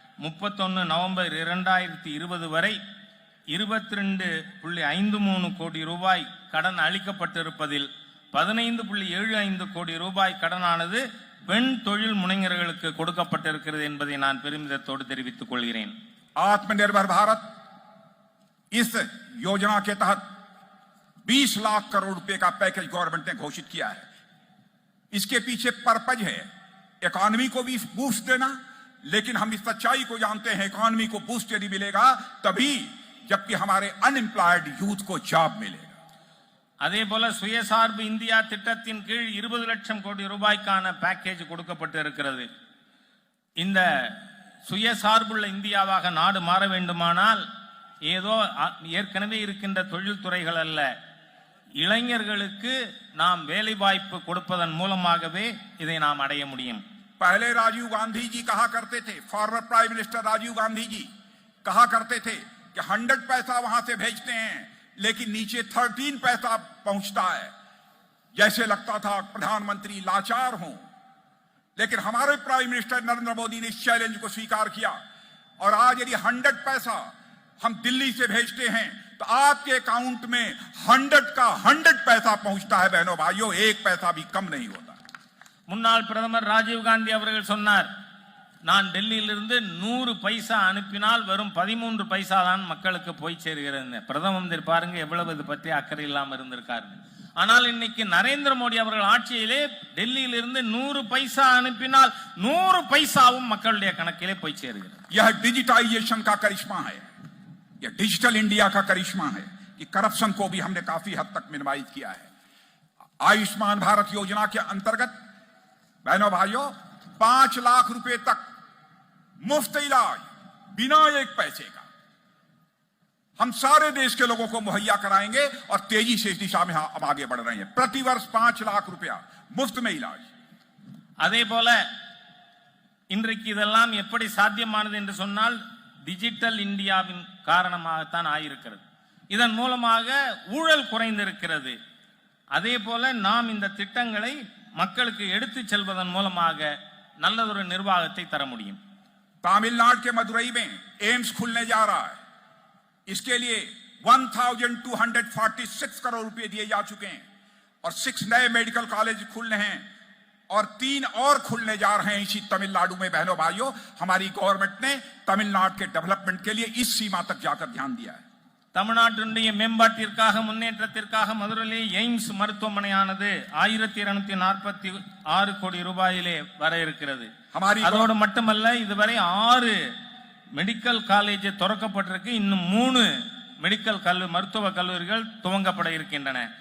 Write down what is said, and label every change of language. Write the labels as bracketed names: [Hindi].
[Tamil] 31 November 2020 வரை 22.53 கோடி ரூபாய் கடன் அளிக்கப்பட்டிருப்பதில் 15.75 கோடி ரூபாய் கடனானது பெண் தொழில் முனைஞர்களுக்கு கொடுக்கப்பட்டிருக்கிறது என்பதை நான் பெருமிதத்தோடு தெரிவித்துக் கொள்கிறேன். [Hindi] आत्मनिर्भर भारत इस योजना के तहत 20 लाख करोड़ रुपए का पैकेज गवर्नमेंट ने घोषित किया है। इसके पीछे पर्पज है इकोनॉमी को भी बूस्ट देना, लेकिन हम इस सच्चाई को जानते हैं इकोनॉमी को बूस्ट यदि मिलेगा तभी जबकि हमारे अनएम्प्लॉयड यूथ को जॉब मिलेगा। [Tamil] அதே போல சுயசார்பு இந்தியா திட்டத்தின் கீழ் 20 லட்சம் கோடி ரூபாய்க்கான பேக்கேஜ் கொடுக்கப்பட்டு இருக்கிறது. இந்த சுயசார்புள்ள இந்தியாவாக நாடு மாற வேண்டுமானால் ஏதோ ஏற்கனவே இருக்கின்ற தொழில்துறைகள் அல்ல, இளைஞர்களுக்கு நாம் வேலை வாய்ப்பு கொடுப்பதன் மூலமாகவே இதை நாம் அடைய முடியும். [Hindi] पहले राजीव गांधी जी कहा करते थे, former prime minister Rajiv Gandhi ji कहा करते थे कि 100 पैसा वहां से भेजते हैं लेकिन नीचे 13 पैसा पहुंचता है। जैसे लगता था प्रधानमंत्री लाचार हों, लेकिन हमारे प्राइम मिनिस्टर नरेंद्र मोदी ने इस चैलेंज को स्वीकार किया और आज यदि 100 पैसा हम दिल्ली से भेजते हैं तो आपके अकाउंट में 100 का 100 पैसा पहुंचता है। बहनों भाइयों, 1 पैसा भी कम नहीं होता। [Tamil] முன்னாள் பிரதமர் ராஜீவ் காந்தி அவர்கள் சொன்னார், நான் டெல்லியிலிருந்து 100 பைசா அனுப்பினால் வெறும் 13 பைசா தான் மக்களுக்கு போய் சேர்கிறது. பிரதம மந்திரி பாருங்க எவ்வளவு இது பற்றி அக்கறை இல்லாம இருந்திருக்காரு. ஆனால் இன்னைக்கு நரேந்திர மோடி அவர்கள் ஆட்சியிலே டெல்லியிலிருந்து 100 பைசா அனுப்பினால் 100 பைசாவும் மக்களுடைய கணக்கிலே போய் சேர்கிறது. [Hindi] यह डिजिटाइजेशन का करिश्मा है, यह डिजिटल इंडिया का करिश्मा है कि करप्शन को भी हमने काफी हद तक मिनिमाइज किया है। आयुष्मान भारत योजना के अंतर्गत बहनों भाइयों 5 लाख रुपए तक मुफ्त इलाज बिना 1 पैसे का। हम सारे देश के लोगों को मुहैया कराएंगे और तेजी से इस दिशा में हम आगे बढ़ रहे हैं। प्रतिवर्ष 5 लाख रुपया मुफ्त में इलाज। [Tamil] அதே போல இன்றைக்கு இதெல்லாம் எப்படி சாத்தியமானது என்று சொன்னால் டிஜிட்டல் இந்தியாவின் காரணமாகத்தான் ஆயிருக்கிறது. இதன் மூலமாக ஊழல் குறைந்திருக்கிறது. அதே போல நாம் இந்த திட்டங்களை மக்களுக்கு எடுத்து செல்வதன் மூலமாக நல்லதொரு நிர்வாகத்தை தர முடியும். [Hindi] तमिलनाडु के मदुरई में एम्स खुलने जा रहा है। इसके लिए 1246 करोड़ रुपए दिए जा चुके हैं और 6 नए मेडिकल कॉलेज खुलने हैं और 3 और खुलने जा रहे हैं इसी तमिलनाडु में। बहनों भाइयों, हमारी गवर्नमेंट ने तमिलनाडु के डेवलपमेंट के लिए इस सीमा तक जाकर ध्यान दिया है। [Tamil] தமிழ்நாட்டினுடைய மேம்பாட்டிற்காக முன்னேற்றத்திற்காக மதுரையில் எய்ம்ஸ் மருத்துவமனையானது 1246 கோடி ரூபாயிலே வர இருக்கிறது. அதோடு மட்டுமல்ல, இதுவரை 6 மெடிக்கல் காலேஜ் திறக்கப்பட்டிருக்கு. இன்னும் 3 மெடிக்கல் மருத்துவ கல்லூரிகள் துவங்கப்பட இருக்கின்றன.